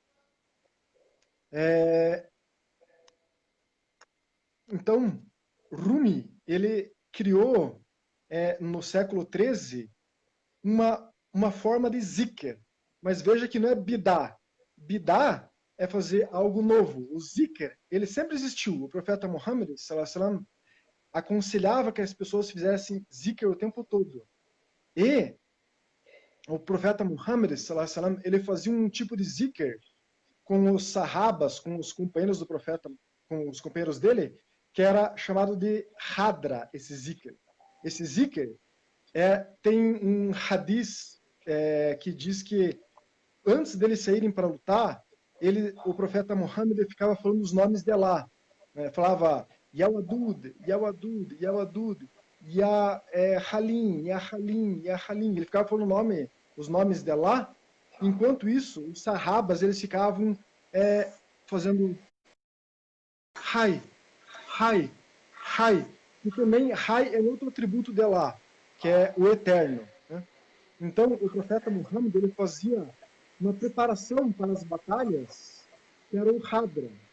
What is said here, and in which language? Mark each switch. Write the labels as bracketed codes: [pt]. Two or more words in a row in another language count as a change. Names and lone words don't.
[pt] Então, Rumi, ele criou, no século XIII, uma forma de zikr. Mas veja que não é bidá. Bidá é fazer algo novo. O zikr, ele sempre existiu. O profeta Muhammad, [ar] صلى الله عليه وسلم, [pt] aconselhava que as pessoas fizessem zikr o tempo todo. E o profeta Muhammad, [ar] صلى الله عليه وسلم, [pt] ele fazia um tipo de zikr com os sahabas, com os companheiros do profeta, com os companheiros dele, que era chamado de hadra, esse zikr. Esse zikr tem um hadith que diz que antes deles saírem para lutar, o profeta Muhammad ficava falando os nomes de Allah. Né? Falava [ar] يا ودود، يا ودود، يا ودود، يا حليم، يا حليم، يا حليم, [pt] Ya Halim. Ele ficava falando os nomes de Allah. Enquanto isso, os sahabas eles ficavam fazendo Hai, Hai, Hai. E também Hai é outro atributo de Allah, que é o eterno. Né? Então, o profeta Muhammad ele fazia uma preparação para as batalhas, que era o Hadra.